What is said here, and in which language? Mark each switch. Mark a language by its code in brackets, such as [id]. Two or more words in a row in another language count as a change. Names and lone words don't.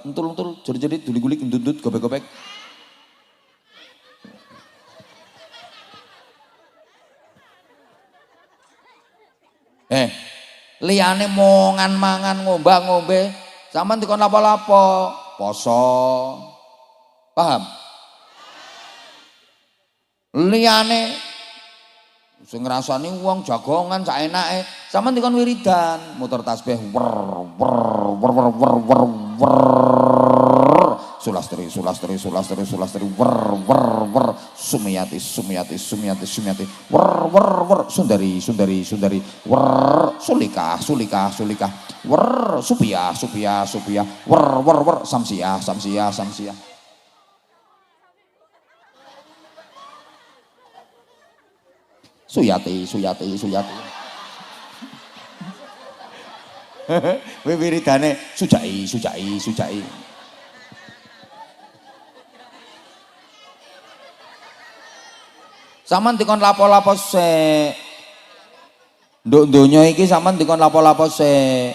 [jv] Entul-entul jerit-jerit gulik-gulik ndut-ndut gobek-gobek. Liyane mangan ngombe, sampean dikon lapo-lapo, poso. Paham? Liyane sing ngrasani wong jagongan sak enake, sampean dikon wiridan, muter tasbih wer sulastri wer sumiyati wer sundari wer sulika wer supia wer samsia Suyati. Wiridane sujai. Sampeyan dikon lapo-lapo sik. Nduk donya iki sampeyan dikon lapo-lapo sik.